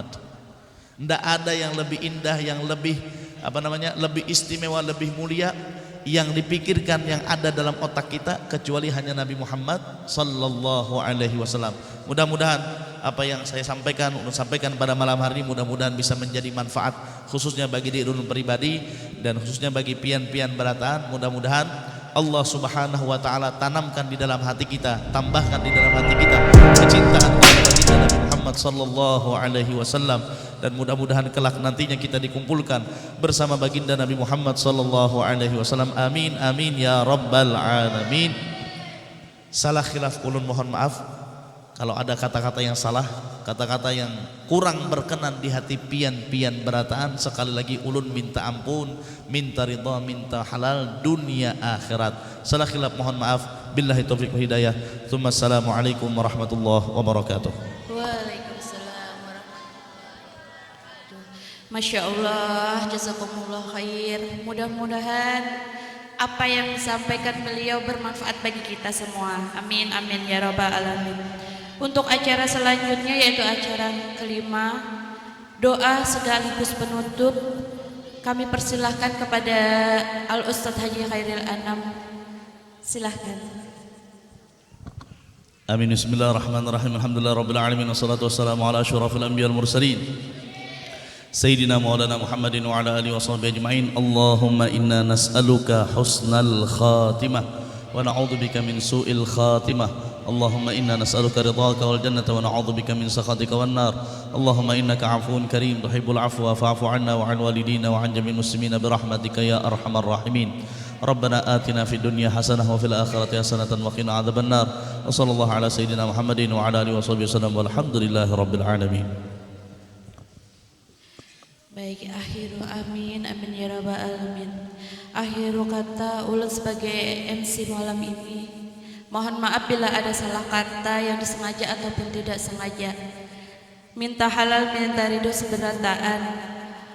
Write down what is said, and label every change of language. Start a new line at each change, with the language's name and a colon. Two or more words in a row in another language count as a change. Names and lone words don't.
Indonesian: Tidak ada yang lebih indah, yang lebih lebih istimewa, lebih mulia yang dipikirkan yang ada dalam otak kita kecuali hanya Nabi Muhammad
Arabic: صلى الله عليه وسلم.
Indonesian: Mudah-mudahan apa yang saya sampaikan pada malam hari ini mudah-mudahan bisa menjadi manfaat khususnya bagi diri pribadi dan khususnya bagi pian-pian berataan. Mudah-mudahan
Arabic: الله سبحانه وتعالى
Indonesian: tanamkan di dalam hati kita, tambahkan di dalam hati kita kecintaan kepada Nabi Muhammad
Arabic: صلى الله عليه وسلم,
Indonesian: dan mudah-mudahan kelak nantinya kita dikumpulkan bersama baginda Nabi Muhammad
Arabic: صلى الله عليه وسلم. آمين آمين يا رب العالمين.
Indonesian: Salah khilaf ulun mohon maaf kalau ada kata-kata yang salah, kata-kata yang kurang berkenan di hati pian-pian berataan. Sekali lagi ulun minta ampun, minta ridha, minta halal dunia akhirat. Salah khilaf mohon maaf.
Arabic: بالله توفيق و هداية. ثم السلام عليكم ورحمة الله وبركاته. وعليكم السلام ورحمة الله وبركاته. ما شاء الله، جزاكم الله خير.
Indonesian: Mudah-mudahan apa yang disampaikan beliau bermanfaat bagi kita semua.
Arabic: آمين آمين يا رب العالمين.
Indonesian: Untuk acara selanjutnya yaitu acara kelima, doa sekaligus penutup, kami persilahkan kepada Al Ustadz Haji Khairil Anam. Silahkan. Amin.
Arabic: بسم الله الرحمن الرحيم. الحمد لله رب العالمين والصلاة والسلام على أشرف الأنبياء والمرسلين سيدنا مولانا محمد وعلى آله وصحبه أجمعين. اللهم إنا نسألك حسن الخاتمة ونعوذ بك من سوء الخاتمة. اللهم إنا نسألك رضاك والجنة ونعوذ بك من سخطك والنار. اللهم إنك عفو كريم تحب العفو فاعف عنا وعن والدينا وعن جميع المسلمين برحمتك يا أرحم الراحمين. ربنا آتنا في الدنيا حسنة وفي الآخرة حسنة وقنا عذاب النار. وصلى الله على سيدنا محمد وعلى آله وصحبه وسلم والحمد لله رب العالمين.
Indonesian: Baik, akhiru
Arabic: آمين آمين يا رب العالمين.
Indonesian: Akhiru kata ulun sebagai MC malam ini, mohon maaf bila ada salah kata yang disengaja ataupun tidak sengaja. Minta halal, minta ridho seberataan.